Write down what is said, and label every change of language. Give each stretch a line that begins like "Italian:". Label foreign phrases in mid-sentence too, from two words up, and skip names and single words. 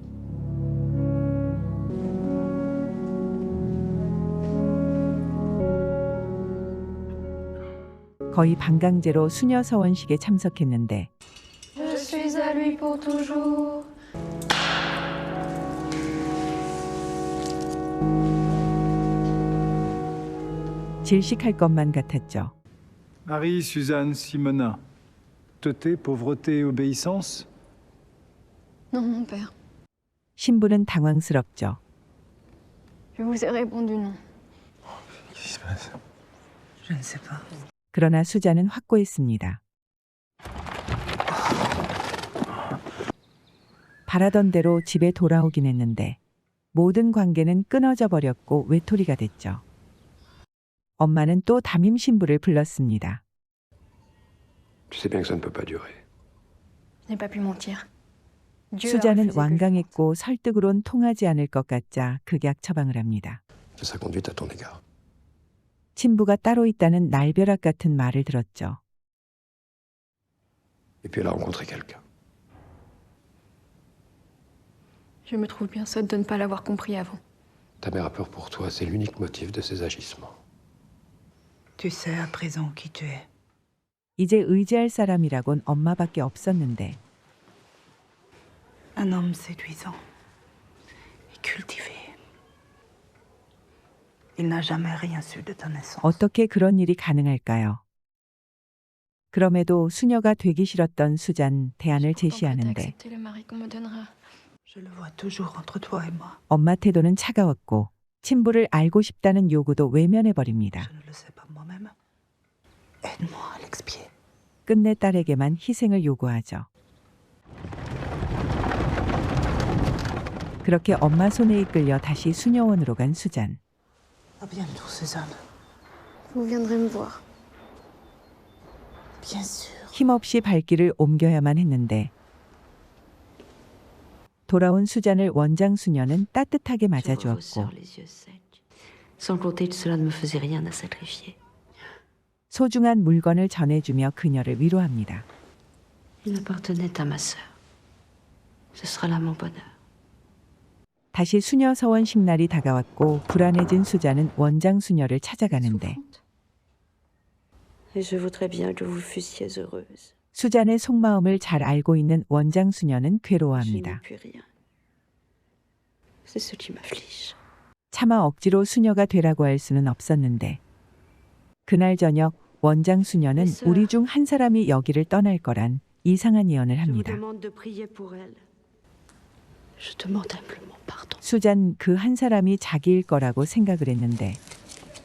Korean: 거의 반강제로 수녀 서원식에 참석했는데 질식할 것만 같았죠.
French: Marie, Suzanne, Simona. Teuté, pauvreté, obéissance? Non, mon père.
Korean: 신부는 당황스럽죠.
French: Je vous ai répondu non. Qu'est-ce qui se passe? Je ne sais pas.
Korean: 그러나 수잔은 확고했습니다. 바라던 대로 집에 돌아오긴 했는데 모든 관계는 끊어져 버렸고 외톨이가 됐죠. 엄마는 또 담임 신부를 불렀습니다.
French: Tu sais bien que ça ne peut pas durer. Je n'ai pas pu mentir.
Korean: 수잔은 완강했고 설득으론 통하지 않을 것 같자 극약 처방을 합니다.
French: C'est sa conduite à ton égard.
Korean: 친부가 따로 있다는 날벼락 같은 말을 들었죠.
French: Et puis elle a rencontré quelqu'un. Je me trouve bien sotte de ne pas l'avoir compris avant. Ta mère a peur pour toi, c'est l'unique motif de ses agissements. Tu sais à présent qui tu es.
Korean: 이제 의지할 사람이라곤 엄마밖에 없었는데
French: Un homme séduisant et cultivé. Il n'a jamais rien su de ta naissance.
Korean: 어떻게 그런 일이 가능할까요? 그럼에도 수녀가 되기 싫었던 수잔 대안을 제시하는데
French: Je le vois toujours entre toi et moi.
Korean: 엄마 태도는 차가웠고 친부를 알고 싶다는 요구도 외면해버립니다.
French: Je ne le sais pas moi-même. Aide-moi à l'expier.
Korean: 끝내 딸에게만 희생을 요구하죠. 그렇게 엄마 손에 이끌려 다시 수녀원으로 간 수잔.
French: À bientôt, Suzanne. Vous viendrez me voir. Bien sûr.
Korean: 힘없이 발길을 옮겨야만 했는데 돌아온 수잔을 원장 수녀는 따뜻하게 맞아주었고
French: Sans compter que cela ne me faisait rien à sacrifier.
Korean: 소중한 물건을 전해주며 그녀를 위로합니다.
French: Il appartenait à ma sœur. Ce sera là mon bonheur.
Korean: 다시 수녀 서원식 날이 다가왔고 불안해진 수잔은 원장 수녀를 찾아가는데
French: Et je voudrais bien que vous fussiez heureuse.
Korean: 수잔의 속마음을 잘 알고 있는 원장 수녀는
French: Je n'y
Korean: 괴로워합니다.
French: puis rien. C'est ce qui m'afflige.
Korean: 차마 억지로 수녀가 되라고 할 수는 없었는데 그날 저녁 원장 수녀는 우리 중 한 사람이 여기를 떠날 거란 이상한 예언을
French: Je vous
Korean: 합니다.
French: demande de prier pour elle. Je demande humblement pardon.
Korean: 수잔 그 한 사람이 자기일 거라고 생각을 했는데